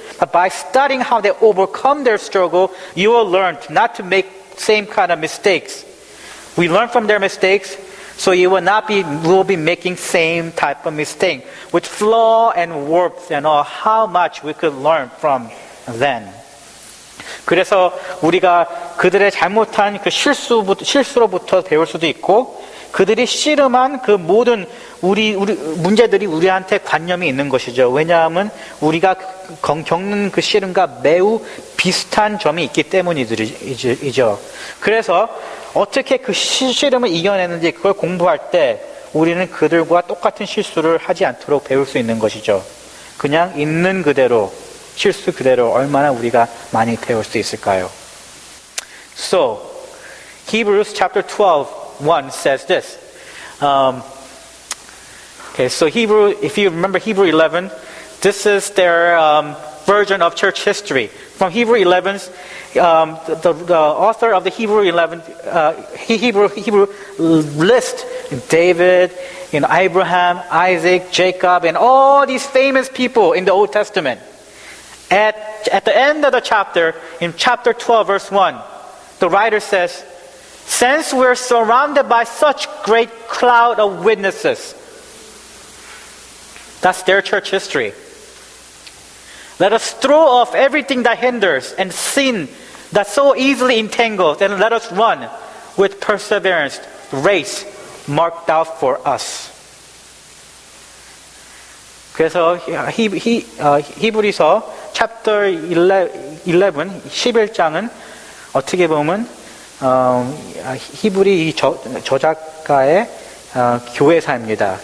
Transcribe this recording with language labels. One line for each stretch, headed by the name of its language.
English: But by studying how they overcome their struggle, you will learn not to make same kind of mistakes. We learn from their mistakes, so you will be making same type of mistake with flaw and warpth and all. How much we could learn from them.
Korean: 그래서 우리가 그들의 잘못한 그 실수로부터 배울 수도 있고, 그들이 씨름한 그 모든 우리 문제들이 우리한테 관념이 있는 것이죠. 왜냐하면 우리가 겪는 그 씨름과 매우 비슷한 점이 있기 때문이죠. 그래서 어떻게 그 씨름을 이겨내는지 그걸 공부할 때 우리는 그들과 똑같은 실수를 하지 않도록 배울 수 있는 것이죠. 그냥 있는 그대로, 실수 그대로 얼마나 우리가 많이 배울 수 있을까요?
English: So, Hebrews chapter 12:1 says this. So if you remember Hebrew 11, this is their version of church history. From Hebrew 11, the author of the Hebrew 11, Hebrew list David, Abraham, Isaac, Jacob, and all these famous people in the Old Testament. At the end of the chapter, in chapter 12, verse 1, the writer says, "Since we're surrounded by such great cloud of witnesses," that's their church history. "Let us throw off everything that hinders and sin that so easily entangles, and let us run with perseverance the race marked out for us."
Korean: 그래서 히브리서
English: chapter 11,
Korean: 11장은 어떻게 보면 히브리 저작가의 교회사입니다.